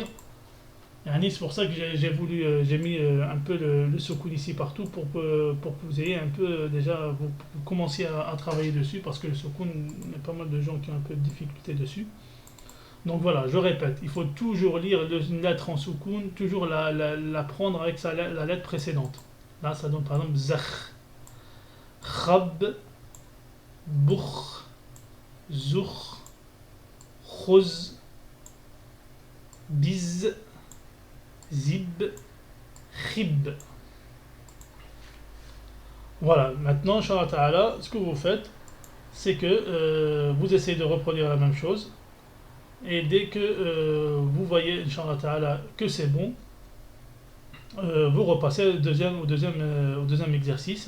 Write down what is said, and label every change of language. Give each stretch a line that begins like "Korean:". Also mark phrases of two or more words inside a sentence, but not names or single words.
French: C'est pour ça que j'ai mis un peu le soukoun ici partout pour que vous ayez un peu déjà, vous commenciez à travailler dessus parce que le soukoun, il y a pas mal de gens qui ont un peu de difficulté dessus. Donc voilà, je répète, il faut toujours lire une lettre en soukoun, toujours la prendre avec la lettre précédente. Là, ça donne par exemple zakh.
Arabic: Khab. Boukh, zoukh, khouz, biz, zib, khib.
French: Voilà, maintenant,
Arabic: إن شاء الله تعالى,
French: ce que vous faites, c'est que vous essayez de reproduire la même chose. Et dès que vous voyez,
Arabic: إن شاء الله تعالى,
French: que c'est bon, vous repassez au deuxième exercice.